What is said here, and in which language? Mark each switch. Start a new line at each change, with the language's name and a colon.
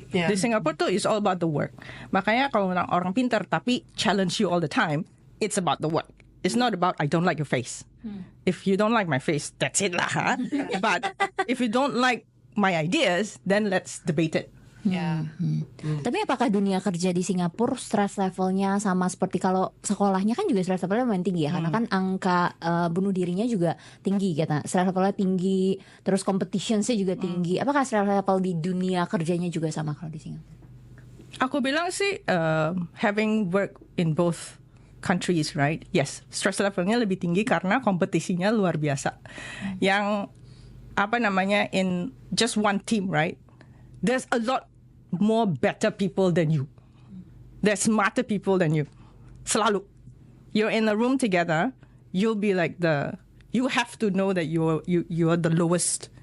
Indonesian: Yeah. Di Singapura tuh
English: is all about the work.
Indonesian: Makanya kalau orang pintar tapi
English: challenge you all the time, it's about the work. It's not about I don't like your face. If you don't like my face, that's it lah. But if you don't like my ideas, then let's debate it.
Indonesian: Tapi apakah dunia kerja di Singapura stress levelnya sama seperti kalau sekolahnya kan juga stress levelnya lumayan tinggi ya, karena kan angka bunuh dirinya juga tinggi gitu. Stress levelnya tinggi, terus competitionsnya juga tinggi. Apakah stress level di dunia kerjanya juga sama kalau di Singapura? Aku bilang sih
English: having work in both countries, right?
Indonesian: Yes, stress levelnya lebih tinggi karena kompetisinya luar biasa.
English: Yang in just one team, right? There's a lot more better people than you. There's smarter people than you. Selalu. You're in a room together, you'll be like you have to know that you are the lowest.